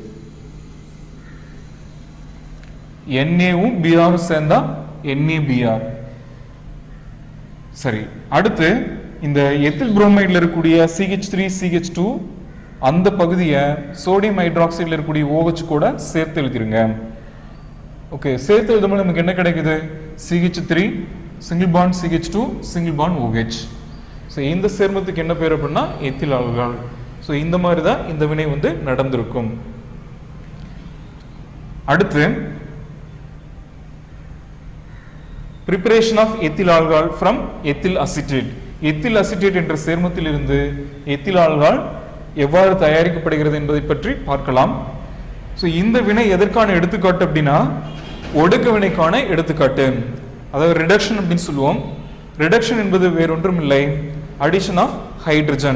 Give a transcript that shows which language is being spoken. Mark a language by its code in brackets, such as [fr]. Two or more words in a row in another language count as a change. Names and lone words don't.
[ta] Naவும் Br சேர்ந்தா NaBr. சரி, அடுத்து இந்த [en] ethyl bromide [ta] இருக்கக்கூடிய CH3 CH2 அந்த பகுதியை [en] sodium hydroxide [ta] இருக்கக்கூடிய OH கூட சேர்த்து எழுதிருங்க. ஓகே, சேர்த்து எழுதும்போது நமக்கு என்ன கிடைக்குது? [en] CH3 single bond CH2 single bond OH. [ta] ஸோ இந்த சேர்மத்துக்கு என்ன பேர் அப்படின்னா [en] ethyl alcohol. [ta] ஸோ இந்த மாதிரி தான் இந்த வினை வந்து நடந்திருக்கும். [en] அடுத்து preparation of ethyl alcohol from ethyl acetate. ethyl acetate [ta] என்ற சேர்மத்தில் இருந்து [en] ethyl alcohol [ta] எவ்வாறு தயாரிக்கப்படுகிறது என்பதை பற்றி பார்க்கலாம். ஸோ இந்த வினை எதற்கான எடுத்துக்காட்டு அப்படின்னா ஒடுக்க வினைக்கான எடுத்துக்காட்டு, அதாவது ரிடக்ஷன் அப்படின்னு சொல்லுவோம். ரிடக்ஷன் என்பது வேறொன்றும் இல்லை, [en] addition of hydrogen.